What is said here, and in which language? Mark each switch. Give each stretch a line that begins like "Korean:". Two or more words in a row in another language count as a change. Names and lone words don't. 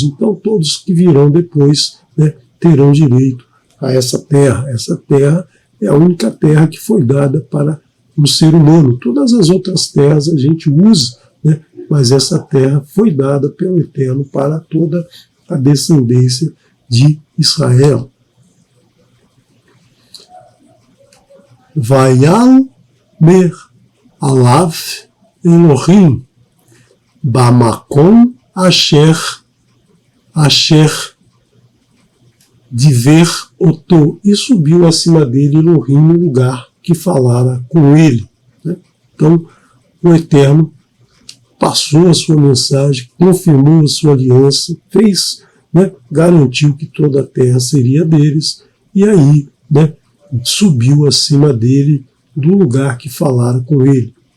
Portuguese: Então todos que virão depois, né, terão direito a essa terra. Essa terra é a única terra que foi dada para um ser humano. Todas as outras terras a gente usa, né, mas essa terra foi dada pelo Eterno para toda a descendência de Israel.
Hebrew: ויעל מעליו אלהים במקום אשר דבר אתו,
Portuguese: e subiu acima dele Elohim no lugar que falara com ele. Né? Então, o Eterno passou a sua mensagem, confirmou a sua aliança, fez, né, garantiu que toda a terra seria deles, e aí, né, subiu acima dele do lugar que falara com ele.